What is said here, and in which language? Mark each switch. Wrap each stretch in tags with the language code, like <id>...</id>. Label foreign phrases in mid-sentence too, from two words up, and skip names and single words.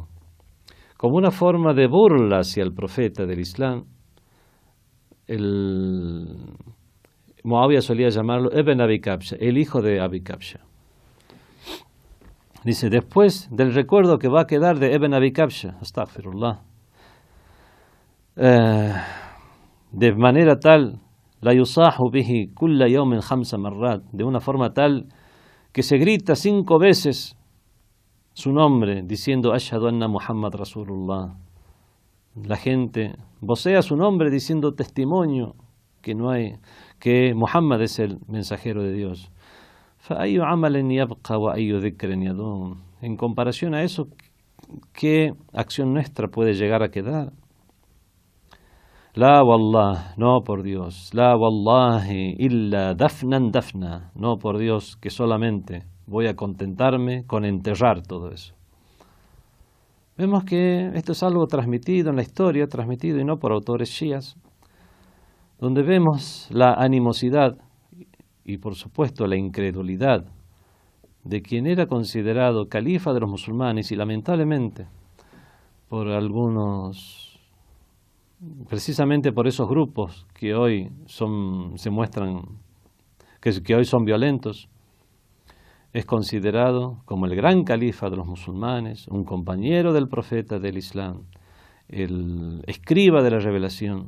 <es>Como una forma de burla hacia el profeta del Islam, Muawiyah solía llamarlo Ibn Abi Kabsha, el hijo de Abi Kabsha. Dice, después del recuerdo que va a quedar de Ibn Abi Kabsha, astaghfirullah, de manera tal,</es> <ar>لا يصاح به كل يوم 5 مرات,</ar> <es>de una forma tal que se grita 5 veces su nombre diciendo</es> <ar>أشهد أن محمدا رسول الله.</ar> <es>La gente vocea su nombre diciendo testimonio que Muhammad es el mensajero de Dios.</es> <ar>فأي عمل يبقى وأي ذكر يدوم.</ar> <es>En comparación a eso, ¿qué acción nuestra puede llegar a quedar?</es> <ar>لا والله,</ar> <es>no por Dios.</es> <ar>لا والله إلا دفنا دفنا.</ar> <es>No por Dios, que solamente voy a contentarme con enterrar todo eso. Vemos que esto es algo transmitido en la historia, transmitido y no por autores shias, donde vemos la animosidad y por supuesto la incredulidad de quien era considerado califa de los musulmanes y lamentablemente por algunos, precisamente por esos grupos que hoy se muestran, que hoy son violentos, es considerado como el gran califa de los musulmanes, un compañero del profeta del Islam, el escriba de la revelación.</es>